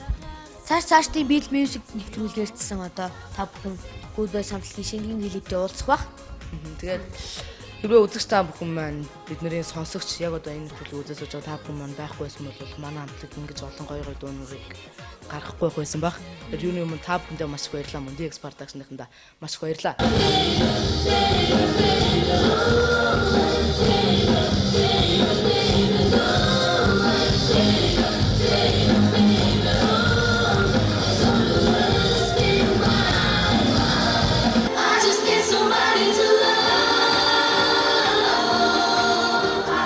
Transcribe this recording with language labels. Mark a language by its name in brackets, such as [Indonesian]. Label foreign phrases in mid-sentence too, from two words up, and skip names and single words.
[Mongolian] Цаашдын Beat Music нэвтрүүлгээрсэн одоо та бүхэн Good Boys хамтлагийн шинэхэн клиптэй уулзах бах. Тэгээд хэрвээ үзэгч та бүхэн маань бидний сонсогч яг одоо энэ төлөв үзэж байгаа та бүхэн маань байхгүй байсан бол манай хамтлаг ингэж олон гоё гоё дуунуудыг гаргахгүй байсан баг. Тэгээд юуны өмнө та бүхэндээ маш их баярлалаа. Мөн DX Production-ында маш их баярлалаа. [English] I just need somebody to love.